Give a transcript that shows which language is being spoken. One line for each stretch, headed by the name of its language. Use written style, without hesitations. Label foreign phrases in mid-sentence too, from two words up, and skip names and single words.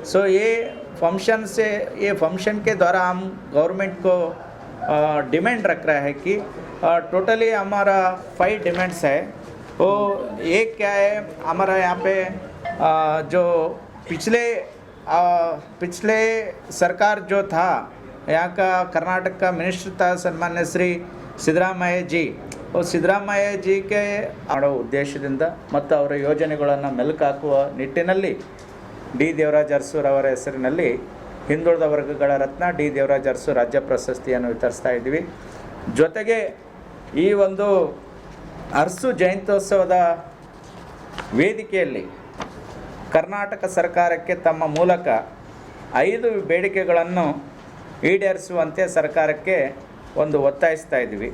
Hindi: सो ये फंक्शन के द्वारा हम गवर्नमेंट को डिमांड रख रहा है कि टोटली हमारा 5 डिमांड्स है। वो एक क्या है, हमारा यहाँ पे जो पिछले सरकार जो था, यहाँ का कर्नाटक का मिनिस्टर था सन्मान्य श्री
Kannada: ಸಿದ್ದರಾಮಯ್ಯ ಜಿ ಸಿದ್ದರಾಮಯ್ಯ ಜಿಗೆ ಮಾಡೋ ಉದ್ದೇಶದಿಂದ ಮತ್ತು ಅವರ ಯೋಜನೆಗಳನ್ನು ಮೆಲುಕು ಹಾಕುವ ನಿಟ್ಟಿನಲ್ಲಿ ಡಿ ದೇವರಾಜ್ ಅರಸೂರವರ ಹೆಸರಿನಲ್ಲಿ ಹಿಂದುಳಿದ ವರ್ಗಗಳ ರತ್ನ ಡಿ ದೇವರಾಜ್ ಅರಸೂ ರಾಜ್ಯ ಪ್ರಶಸ್ತಿಯನ್ನು ವಿತರಿಸ್ತಾ ಇದ್ದೀವಿ. ಜೊತೆಗೆ ಈ ಒಂದು ಅರಸು ಜಯಂತ್ಯೋತ್ಸವದ ವೇದಿಕೆಯಲ್ಲಿ ಕರ್ನಾಟಕ ಸರ್ಕಾರಕ್ಕೆ ತಮ್ಮ ಮೂಲಕ 5 ಬೇಡಿಕೆಗಳನ್ನು ಈಡೇರಿಸುವಂತೆ ಸರ್ಕಾರಕ್ಕೆ ಒಂದು ಒತ್ತಾಯಿಸ್ತಾ ಇದ್ದೀವಿ.